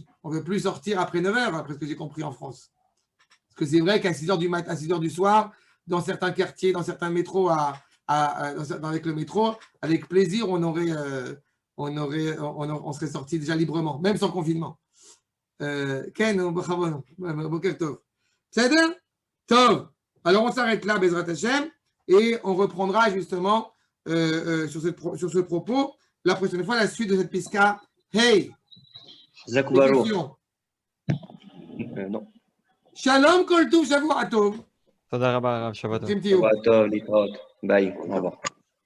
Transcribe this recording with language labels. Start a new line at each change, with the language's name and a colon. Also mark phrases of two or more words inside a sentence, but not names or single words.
French: On ne veut plus sortir après 9 h, après ce que j'ai compris en France. Parce que c'est vrai qu'à 6 h du matin, à 6 h du soir, dans certains quartiers, dans certains métros, avec le métro, avec plaisir, on serait sorti déjà librement, même sans confinement.
Hebrew: כן, בוקר טוב.
French: C'est bien? Tov. Alors on s'arrête là,
Hebrew: בעזרת השם,
French: et on reprendra justement sur ce propos la prochaine fois la suite de cette piska. Hey! Zakubaro. Non.
Hebrew: שלום כל טוב, שבוע טוב. תודה רבה, הרב, שבת טוב. שבת טוב, להתראות.
French: Bye. Au revoir.